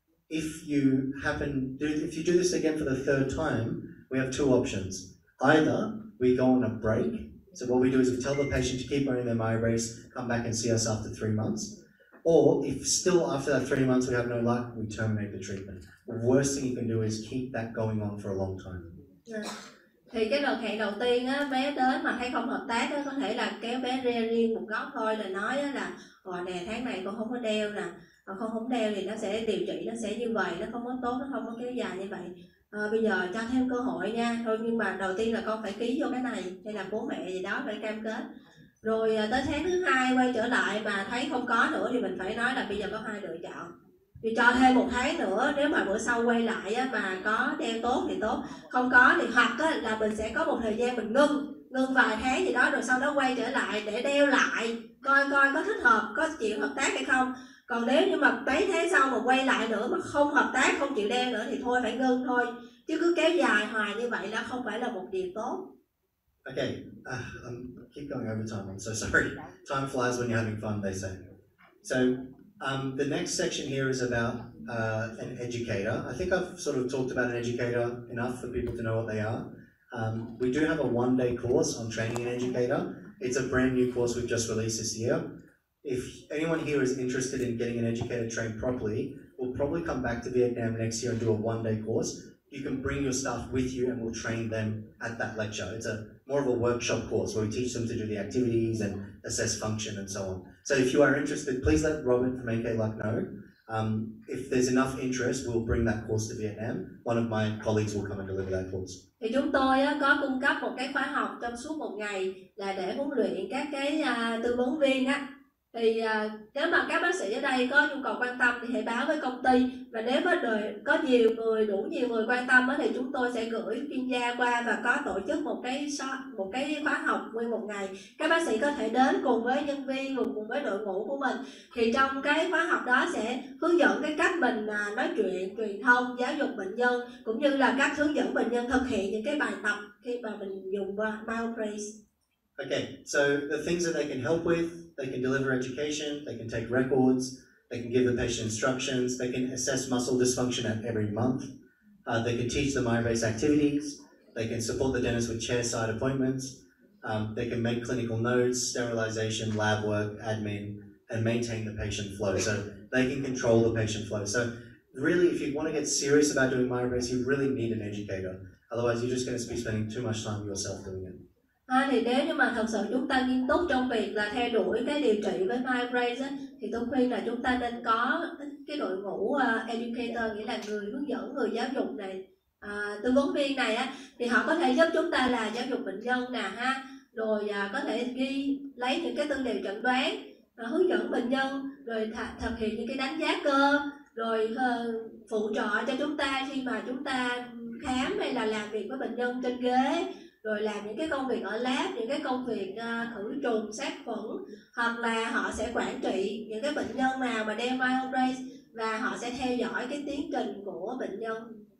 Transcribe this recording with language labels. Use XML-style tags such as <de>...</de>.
<en>If you do this again for the third time, we have two options. Either we go on a break. So what we do is we tell the patient to keep running their Myobrace, come back and see us after 3 months. Or if still after that 3 months we have no luck, we terminate the treatment. The worst thing you can do is keep that going on for a long time.</en> <vi>Thì cái đợt hẹn đầu tiên á, bé đến mà thấy không hợp tác á, có thể là kéo bé ra riêng một góc thôi, là nói á là nè, tháng này con không có đeo nè, không đeo thì nó sẽ điều trị, nó sẽ như vậy, nó không có tốt, nó không có kéo dài như vậy. Bây giờ cho thêm cơ hội nha, thôi nhưng mà đầu tiên là con phải ký vô cái này, hay là bố mẹ gì đó phải cam kết. Rồi tới tháng thứ 2 quay trở lại mà thấy không có nữa thì mình phải nói là bây giờ có 2 lựa chọn. Thì cho thêm 1 tháng nữa, nếu mà bữa sau quay lại á, mà có đeo tốt thì tốt, không có thì hoặc á, là mình sẽ có một thời gian mình ngưng vài tháng gì đó, rồi sau đó quay trở lại để đeo lại, coi có thích hợp, có chịu hợp tác hay không. Còn nếu như mà mấy tháng sau mà quay lại nữa mà không hợp tác, không chịu đeo nữa thì thôi phải ngưng thôi. Chứ cứ kéo dài hoài như vậy là không phải là một điều tốt.</vi> <en>Okay, keep going over time, I'm so sorry. Time flies when you're having fun, they say. So, the next section here is about an educator. I think I've sort of talked about an educator enough for people to know what they are. We do have a one-day course on training an educator. It's a brand new course we've just released this year. If anyone here is interested in getting an educator trained properly, we'll probably come back to Vietnam next year and do a one-day course. You can bring your staff with you and we'll train them at that lecture. It's more of a workshop course where we teach them to do the activities and assess function and so on. So if you are interested, please let Robin from N.K.LUCK know. If there's enough interest, we'll bring that course to Vietnam. One of my colleagues will come and deliver that course.</en> <vi>Thì chúng tôi có cung cấp một cái khóa học trong suốt 1 ngày là để huấn luyện các cái tư vấn viên á. Thì nếu mà các bác sĩ ở đây có nhu cầu quan tâm thì hãy báo với công ty, và nếu mà có đủ nhiều người quan tâm thì chúng tôi sẽ gửi chuyên gia qua và có tổ chức một cái khóa học nguyên 1 ngày. Các bác sĩ có thể đến cùng với nhân viên, cùng với đội ngũ của mình. Thì trong cái khóa học đó sẽ hướng dẫn cái cách mình nói chuyện, truyền thông, giáo dục bệnh nhân, cũng như là cách hướng dẫn bệnh nhân thực hiện những cái bài tập khi mà mình dùng Myobrace.</vi> <en>Okay, so the things that they can help with, they can deliver education, they can take records, they can give the patient instructions, they can assess muscle dysfunction at every month, they can teach the Myobrace activities, they can support the dentist with chair-side appointments, they can make clinical notes, sterilization, lab work, admin, and maintain the patient flow. So they can control the patient flow. So really, if you want to get serious about doing Myobrace, you really need an educator. Otherwise, you're just going to be spending too much time yourself doing it.</en> <vi>Thì nếu như mà thật sự chúng ta nghiêm túc trong việc là theo đuổi cái điều trị với Myobrace thì tôi khuyên là chúng ta nên có cái đội ngũ educator, nghĩa là người hướng dẫn, người giáo dục này, tư vấn viên này á, thì họ có thể giúp chúng ta là giáo dục bệnh nhân nè ha, rồi có thể lấy những cái tư liệu chẩn đoán, hướng dẫn bệnh nhân, rồi thực hiện những cái đánh giá cơ, rồi phụ trợ cho chúng ta khi mà chúng ta khám hay là làm việc với bệnh nhân trên ghế, rồi làm những cái công việc ở lab, những cái công việc khử trùng, sát khuẩn, hoặc là họ sẽ quản trị những cái bệnh nhân nào mà đeo Myobrace và họ sẽ theo dõi cái tiến trình của bệnh nhân.</vi>